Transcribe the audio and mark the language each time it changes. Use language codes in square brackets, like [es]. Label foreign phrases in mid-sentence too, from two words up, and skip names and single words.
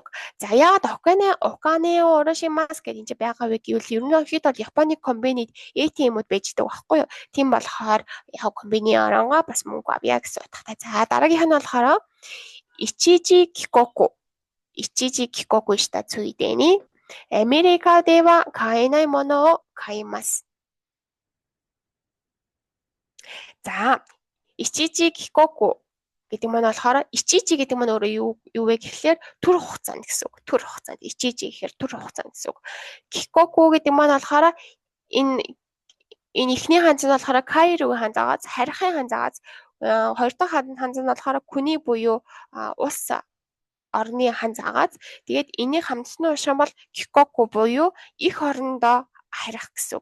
[mn] За яагаад [ja] お金下ろします [mn] гэдэг энэ байгаа вэ гэвэл ерөнхийдөө бол Японы комбинид ATM-ууд байж байгаа байхгүй юу? Тийм болохоор яг комбини оронгоо бас мөнгө авъя гэсэн утгатай. За дараагийнх нь болохоор [ja] 一時帰国. 一時帰国したついでにアメリカでは買えないものを買います。 [mn] За [ja] 一時帰国 [mn] гэдэг маань болохоор ичижи гэдэг маань өөрөө юу вэ гэхлээр түр хугацаанд гэсэн үг. Түр хугацаанд ичижи гэхээр түр хугацаанд гэсэн үг. Кикоку гэдэг маань болохоор энэ эхний ханз нь болохоор кайрогийн ханзаагаас харихын ханзаагаас хоёр дахь ханз нь болохоор күний буюу ус орны ханзаагаас тэгээд энийг хамтсны уушрал бол кикоку буюу их орондоо харих гэсэн үг.